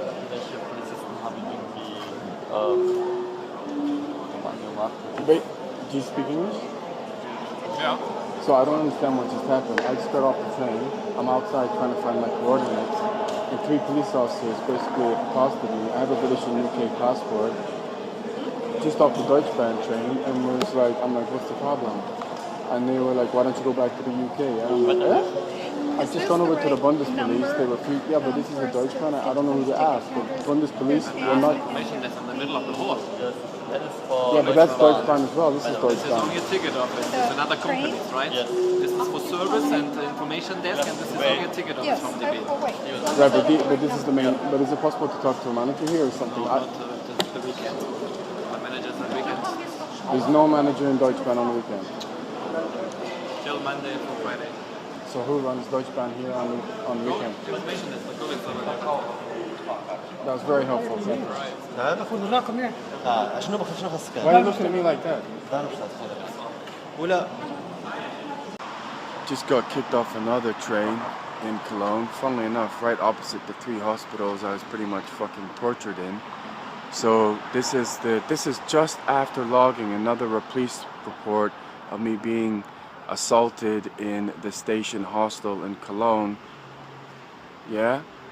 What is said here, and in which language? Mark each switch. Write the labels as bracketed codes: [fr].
[de] Welche Polizisten haben irgendwie angemacht? [en] Wait, do you speak English? [de] Ja. [en] So I don't understand what just happened. I just got off the train. I'm outside trying to find my coordinates. And 3 police officers basically accosted me. I have a British and UK passport. Just off the Deutschbahn train. And was like, I'm like, what's the problem? And they were like, why don't you go back to the UK? And I'm like, eh? I've just gone over to the Bundes police. They refused. Yeah, but this is a Deutschbahn. I don't know who to ask. The Bundes police will not. Information desk in the middle of the board. Yes. That is for. Yeah, but that's Deutschbahn as well. This is This is Deutschbahn. only a ticket office. It's another company, right? Yes. This is for service and information desk, and this is only a ticket office from DB. Right, but this is the main. But is it possible to talk to a manager here or something? Not the weekend. My manager's on weekends. There's no manager in Deutschbahn on the weekend. Till Monday for Friday. So who runs Deutschbahn here on the weekend? Information desk, the colleagues over there. That was very helpful. Thank you. [ar] باخذ الرقم يعني شنو باخذ شنو خاصك [en] Why are you looking at me like that? [ar] ولا [en] Just got kicked off another train in Cologne. Funnily enough, right opposite the 3 hospitals I was pretty much fucking tortured in. So this is just after logging another police report of me being assaulted in the station hostel in Cologne. Yeah.